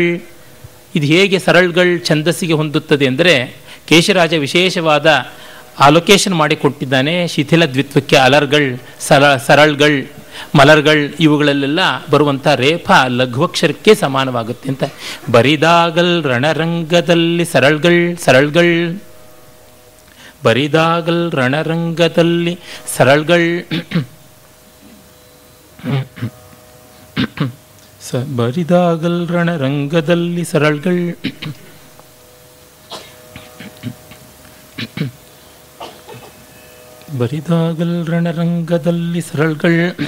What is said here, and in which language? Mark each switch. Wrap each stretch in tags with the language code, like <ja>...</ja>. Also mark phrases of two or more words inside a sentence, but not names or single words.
<kn>ಇದು ಹೇಗೆ ಸರಳ್ಗಳ್ ಛಂದಸ್ಸಿಗೆ ಹೊಂದುತ್ತದೆ ಅಂದರೆ, ಕೇಶರಾಜ ವಿಶೇಷವಾದ ಆಲೋಕೇಶನ್ ಮಾಡಿಕೊಟ್ಟಿದ್ದಾನೆ. ಶಿಥಿಲ ದ್ವಿತ್ವಕ್ಕೆ ಅಲರ್ಗಳ್, ಸರಳ್ಗಳ್, ಮಲರ್ಗಳ್ ಇವುಗಳಲ್ಲೆಲ್ಲ ಬರುವಂಥ ರೇಫ ಲಘುವಕ್ಷರಕ್ಕೆ ಸಮಾನವಾಗುತ್ತೆ ಅಂತ. ಬರಿದಾಗಲ್ ರಣರಂಗದಲ್ಲಿ ಸರಳ್ಗಳ್, ಸರಳ್ಗಳ್, ಬರಿದಾಗಲ್ ರಣರಂಗದಲ್ಲಿ ಸರಳ್ಗಳ್, ಬರಿದಾಗಲ್ ರಣರಂಗದಲ್ಲಿ ಸರಳ್ಗಳ್. ಬರಿದಾಗಲ್ ರಣರಂಗದಲ್ಲಿ ಸರಳ್ಗಳ್.</kn>